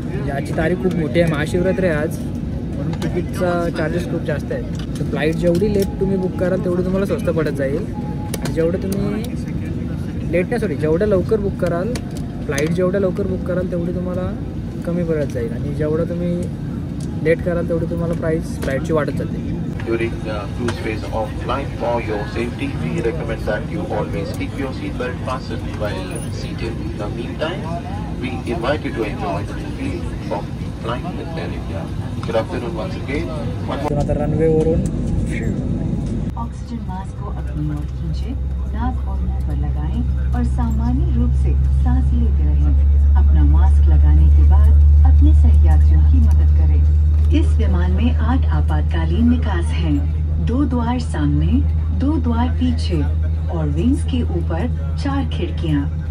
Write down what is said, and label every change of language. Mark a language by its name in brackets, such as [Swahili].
[Marathi] याची तारीख खूप मोठी आहे, महाशिवरात्री आहे आज, म्हणून तिकीटचा चार्जेस खूप जास्त आहेत. तर फ्लाईट जेवढी लेट तुम्ही बुक कराल तेवढं तुम्हाला स्वस्त पडत जाईल. आणि जेवढं तुम्ही लेट नाही जेवढं लवकर बुक कराल, फ्लाईट जेवढं लवकर बुक कराल तेवढी तुम्हाला कमी पडत जाईल. आणि जेवढं तुम्ही लेट कराल तेवढी तुम्हाला प्राईस फ्लाईटची वाढत जाते. [English] During the cruise phase of flight, for your safety, we recommend that you always keep your seatbelt fastened while seated. In the meantime, we invite you to enjoy the movie from Flying with Air India. Good afternoon once again. [Marathi] आता रनवेवरून [Hindi] oxygen mask को अपनी ओर खींचे, नाक और मुंह पर लगाएं और सामान्य रूप से सांस लेते रहें. अपना मास्क लगाने के बाद अपने सहयात्रियों की मदद करें. इस विमान में 8 आपातकालीन निकास हैं. 2 द्वार सामने, 2 द्वार पीछे और विंग्स के ऊपर 4 खिड़कियां.